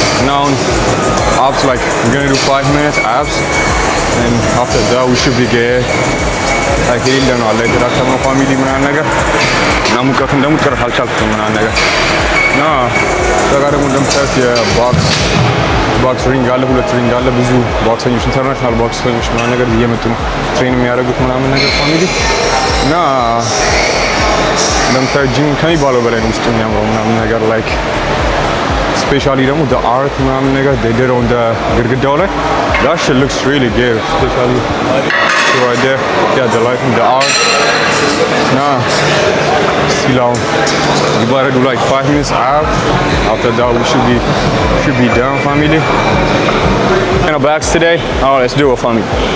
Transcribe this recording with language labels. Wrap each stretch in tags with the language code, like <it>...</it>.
<en>Now abs like we're gonna do 5 minutes abs and after that we should be good.</en> <am>Like የሌለ ነው አላ የተዳከመው ፋሚሊ ምናምን ነገር እና ሙቀቱን ደግሞ ጭራሽ አልቻልኩትም ምናምን ነገር እና እዛ ጋር ደግሞ እንደምታዩት የቦክስ ሪንግ አለ፣ 2 ሪንግ አለ። ብዙ ቦክሰኞች ኢንተርናሽናል ቦክሰኞች ምናምን ነገር እየመጡ ነው ትሬን የሚያደርጉት ምናምን ነገር ፋሚሊ እና እንደምታዩት ጂም ከሚባለው በላይ ነው ውስጡ የሚያምረው ምናምን ነገር ላይክ ስፔሻሊ ደግሞ the art ምናምን ነገር</am> <en>they did on the</en> <am>ግድግዳው ላይ</am> <en>that shit looks really good, especially right there. Yeah, the lighting, the art. Still on. You better do like 5 minutes out. After that we should be done family. And our bags today. Alright, let's do it family.</en>